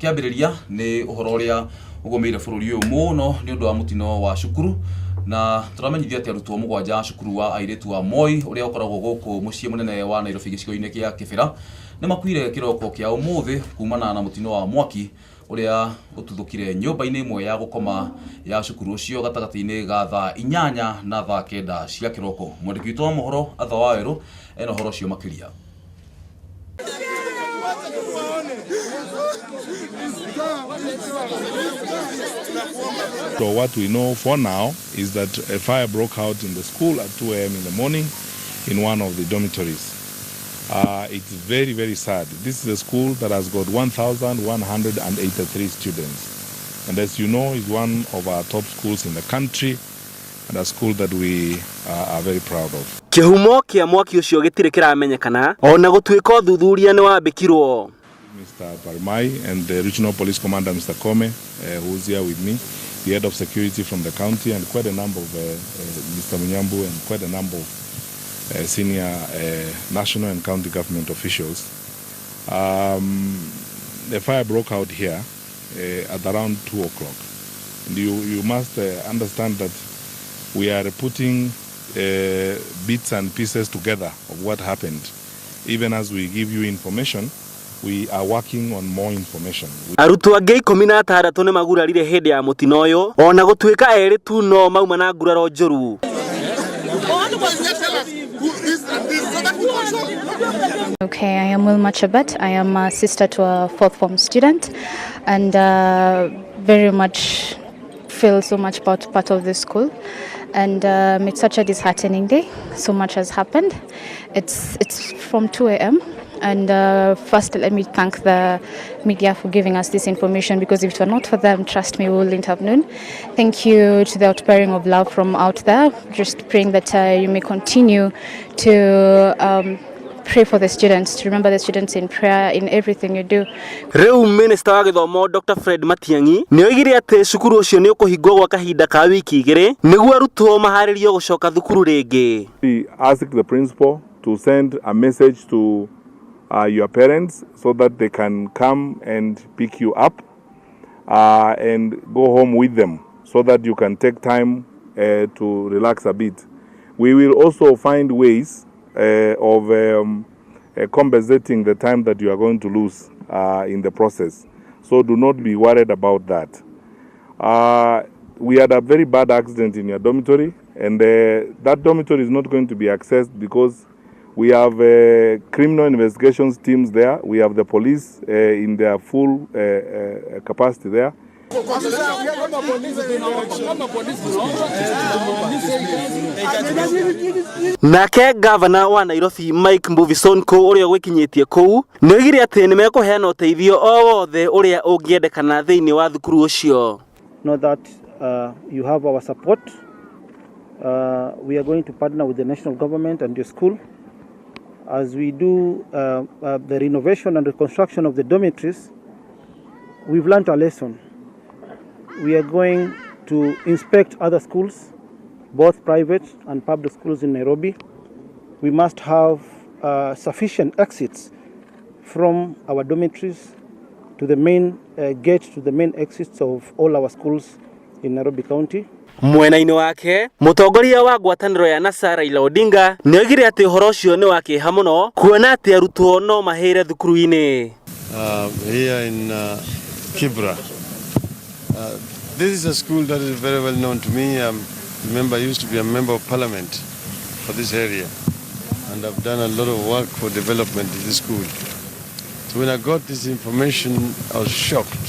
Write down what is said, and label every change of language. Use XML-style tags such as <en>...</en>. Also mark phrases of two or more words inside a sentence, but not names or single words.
<ki>tukiambiriria ni uhoro uria ugomeire bururi uyu muno ni undu wa mutino wa cukuru na turamenyithia ati arutwo mugwanja cukuru wa airetu wa Moi uria ukoragwo guku mucii munene wa Nairobi gicigo-ini kia Kibera ni makuire kiroko kia umuthi kumana na mutino wa mwaki uria ututhukire nyumba-ini imwe ya gukoma ya cukuru ucio gatagati-ini ga thaa 8 na thaa 9 cia kiroko. Mwandiki witũ wa mohoro Atha Waweru ena horo cio makiria.</ki> <en>So what we know for now is that a fire broke out in the school at 2 a.m. in the morning in one of the dormitories. It's very, very sad. This is a school that has got 1,183 students. And as you know, is one of our top schools in the country and a school that we are very proud of.</en> <ki>Kihumo kia mwaki ucio gitire kiramenyekana ona gutuika uthuthuria ni wambikirwo.</ki> <en>Mr. Parmai and the Regional Police Commander Mr. Kome, who's here with me, the head of security from the county, and quite a number of Mr. Munyambu and quite a number of senior national and county government officials. The fire broke out here at around 2 o'clock. And you must understand that we are putting bits and pieces together of what happened. Even as we give you information, we are working on more information.</en> <ki>Arutwo angi 16 ni magurarire hindi ya mutino uyu ona gutuika eri tu no mauma na nguraro njuru.</ki> <en>Okay, I am Wilma Chabat. I am a sister to a 4th form student and very much feel so much part of this school. And it's such a disheartening day. So much has happened. It's from 2 a.m. And first, let me thank the media for giving us this information, because if it were not for them, trust me, we wouldn't have known. Thank you to the outpouring of love from out there. Just praying that you may continue to pray for the students, to remember the students in prayer in everything you do.</en> <ki>Reu Minister wa Githomo Dr. Fred Matiang'i ni oigire ati cukuru ucio ni ukuhingwo gwa kahinda ka wiki igiri niguo arutwo maharirio gucoka thukuru ringi.</ki> <en>We ask the principal to send a message to your parents so that they can come and pick you up and go home with them so that you can take time to relax a bit. We will also find ways of compensating the time that you are going to lose in the process. So do not be worried about that. We had a very bad accident in your dormitory, and that dormitory is not going to be accessed because we have criminal investigations teams there. We have the police in their full capacity there.</en> <ki>Nake Governor wa Nairobi Mike Mbuvi Sonko uria gwikinyitie kou ni oigire ati ni mekuheana uteithio o wothe uria ungiendekana thiini wa thukuru ucio.</ki> <en>Know that you have our support. We are going to partner with the national government and your school as we do the renovation and reconstruction of the dormitories. We've learned a lesson. We are going to inspect other schools, both private and public schools in Nairobi. We must have sufficient exits from our dormitories to the main gate, to the main exits of all our schools in Nairobi County.</en> <ki>Mwena-inĩ wake mũtongoria wa ngwatanĩro ya NASA Raila Odinga nĩoigire atĩ ũhoro ũcio nĩ wa kĩeha mũno kuona atĩ arutwo no mahĩre thukuru-inĩ.</ki> <en>Here in Kibra, this is a school that is very well known to me. Remember, I used to be a member of parliament for this area, and I've done a lot of work for development in this school. So when I got this information, I was shocked.</en>